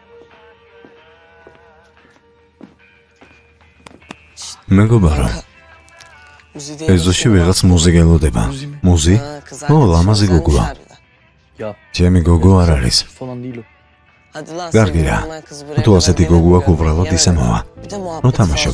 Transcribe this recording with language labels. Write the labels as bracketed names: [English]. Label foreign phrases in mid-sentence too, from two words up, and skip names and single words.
[Georgian] მეგობარო, ეზოში ვიღაც მუზი გელოდება. მუზი? ო, ლამაზი გოგოა. ჩემი გოგო არ არის. კარგი რა. თუ ასეთი გოგოა uბრალოდ ისე მოვა. ნუ თამაშობ.